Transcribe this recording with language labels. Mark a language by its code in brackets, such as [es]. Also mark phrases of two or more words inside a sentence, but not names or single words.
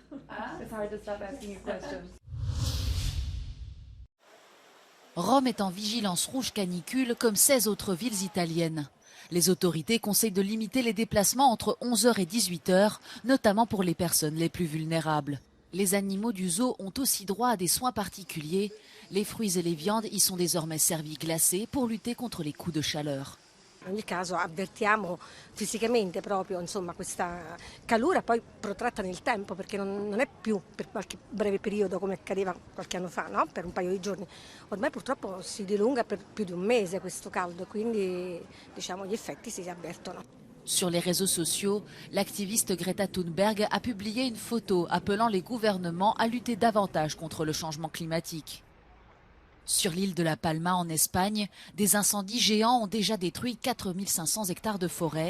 [fr] Rome est en vigilance rouge canicule comme 16 autres villes italiennes. Les autorités conseillent de limiter les déplacements entre 11h et 18h, notamment pour les personnes les plus vulnérables. Les animaux du zoo ont aussi droit à des soins particuliers. Les fruits et les viandes y sont désormais servis glacés pour lutter contre les coups de chaleur. [it] In ogni caso avvertiamo fisicamente proprio insomma, questa calura poi protratta nel tempo perché non è più per qualche breve periodo come accadeva qualche anno fa, no? Per un paio di giorni. Ormai purtroppo si dilunga per più di un mese questo caldo, quindi diciamo, gli effetti si avvertono. [fr] Sur les réseaux sociaux, l'activiste Greta Thunberg a publié une photo appelant les gouvernements à lutter davantage contre le changement climatique. Sur l'île de La Palma en Espagne, des incendies géants ont déjà détruit 4500 hectares de forêt.